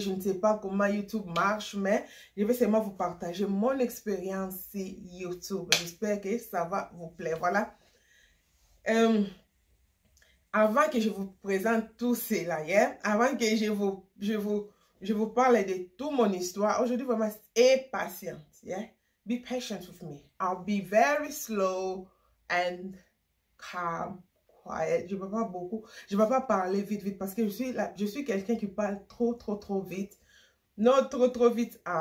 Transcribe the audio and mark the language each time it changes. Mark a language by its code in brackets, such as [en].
[fr] Je ne sais pas comment YouTube marche, mais je vais seulement vous partager mon expérience sur YouTube. J'espère que ça va vous plaire. Voilà. Avant que je vous présente tout cela, yeah? Avant que je vous parle de toute mon histoire, aujourd'hui, vraiment, aie patience. [en] Yeah? Be patient with me. I'll be very slow and calm. Quiet. [fr] Je ne vais pas beaucoup, je ne vais pas parler vite parce que je suis quelqu'un qui parle trop vite. Non, trop vite.